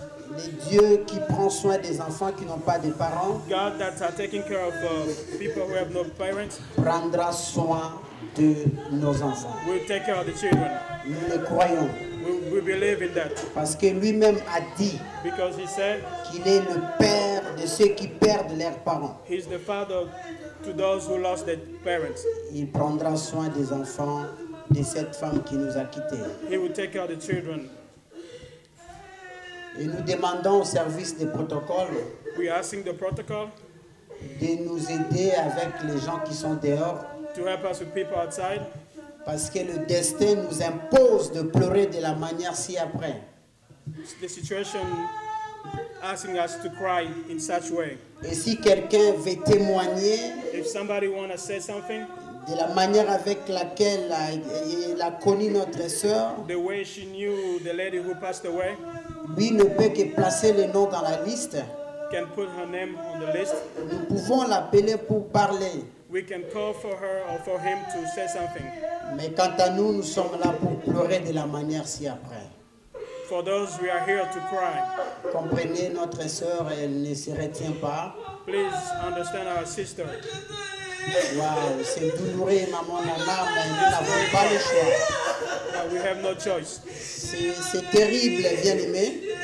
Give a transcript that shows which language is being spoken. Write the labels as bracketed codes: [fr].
[fr] le Dieu qui prend soin des enfants qui n'ont pas de parents, [en] God that are taking care of people who have no parents [fr] prendra soin de nos enfants. [en] will take care of the children. [fr] Nous le croyons [en] We believe in that [fr] parce que lui-même a dit [en] because He said [fr] qu'il est le père de ceux qui perdent leurs parents. [en] He's the father to those who lost their parents. [fr] Il prendra soin des enfants de cette femme qui nous a quittés. [en] He will take care of the children. [fr] Et nous demandons au service des protocoles [en] We are asking the protocol [fr] de nous aider avec les gens qui sont dehors [en] to help us with people outside [fr] parce que le destin nous impose de pleurer de la manière ci-après. [en] the situation asking us to cry in such way. [fr] Et si quelqu'un veut témoigner [en] If somebody want to say something, [fr] de la manière avec laquelle il a connu notre sœur, [en] the way she knew the lady who passed away, [fr] lui ne peut que placer le nom dans la liste. [en] can put her name on the list. [fr] Nous pouvons l'appeler pour parler. [en] We can call for her or for him to say something. [fr] Mais quant à nous, nous sommes là pour pleurer de la manière ci-après. [en] For those, we are here to cry. [fr] Comprenez, notre sœur, elle ne se retient pas. [en] Please understand our sister. [fr] Waouh, c'est douloureux, maman, nana, mais nous n'avons pas le choix. [en] We have no choice. [fr] C'est terrible, bien-aimé.